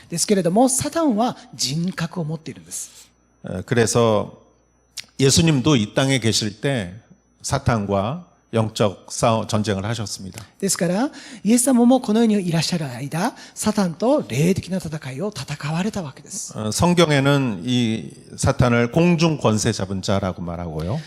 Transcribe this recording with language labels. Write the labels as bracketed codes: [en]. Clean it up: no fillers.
[ja] ですけれども、サタンは人格を持っているんです。 [ko] 그래서 예수님도 이 땅에 계실 때 사탄과 영적 전쟁을 하셨습니다. [ja] ですから、イエス様もこの世にいらっしゃる間、サタンと霊的な戦いを戦われたわけです。 [ko] 성경에는 이 사탄을 공중 권세 잡은 자라고 말하고요.